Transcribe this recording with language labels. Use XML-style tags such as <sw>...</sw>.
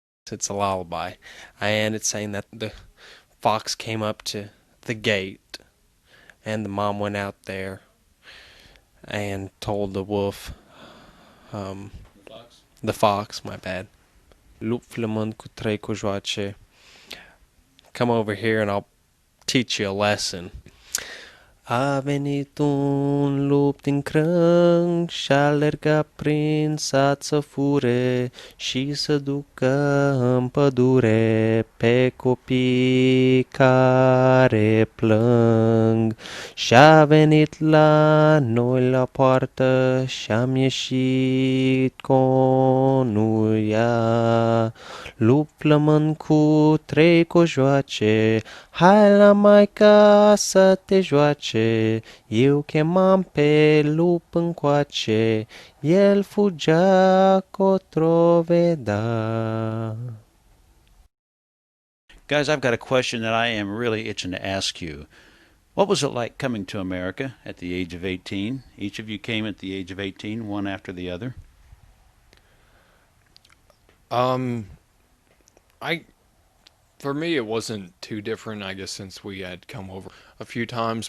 <en>It's a lullaby, and it's saying that the fox came up to the gate, and the mom went out there and told the wolf, um, the fox, my bad,</en> <ro>Lup flamand cu trei cojoace,</ro> <en>come over here and I'll teach you a lesson.</en> <ro>A venit un lup din crâng și alerga prin sat să fure și să ducă în pădure pe copii care plâng. Și-a venit la noi la poartă și-am ieșit conuia. Lup flămând cu trei cojoace, hai la maica să te joace. Eu chemam pe lup încoace, el fugea cotro veda.</ro> <en>Guys, I've got a question that I am really itching to ask you. What was it like coming to America at the age of 18? Each of you came at the age of 18, one after the other. Um, I for me it wasn't too different, I guess, since we had come over a few times.</en>